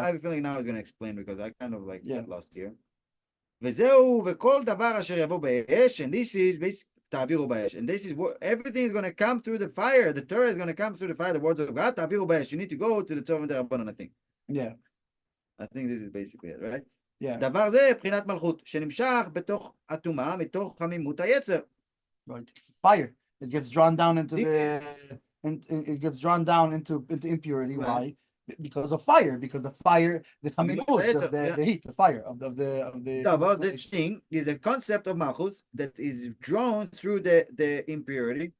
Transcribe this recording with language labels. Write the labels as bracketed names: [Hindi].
[English] I have a feeling now he's going to explain because I kind of like got lost here. [Hebrew] וזהו, וכל דבר אשר יבוא באש, [English] and this is basically, [Hebrew] תעבירו באש, [English] and this is what, everything is going to come through the fire, the Torah is going to come through the fire, the words of God, תעבירו באש, you need to go to the Torah דרבנן, I think. Yeah. I think this is basically it, right? Yeah. [Hebrew] דבר זה, בחינת מלכות, שנמשך בתוך הטומאה, מתוך חמימות היצר. [English] Right. Fire. It gets drawn down into it gets drawn down into impurity. Right. Why? Because of fire, because the chamimut, the heat, the fire of the the thing is a concept of malchus that is drawn through the impurity,